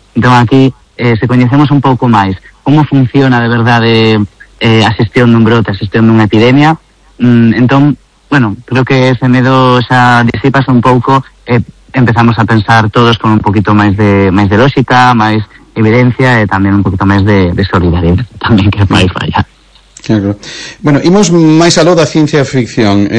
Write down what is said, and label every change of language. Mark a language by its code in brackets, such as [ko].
[gl] Entón, aquí, se coñecemos un pouco máis como funciona de verdade a xestión dun brote, a xestión dunha epidemia, entón, bueno, creo que ese medo xa disipase un pouco, empezamos a pensar todos con un poquito máis de lógica, máis [es] evidencia y también un poquito más de solidaridad también que el país vaya. [gl] Claro. Bueno, imos máis aló da ciencia ficción.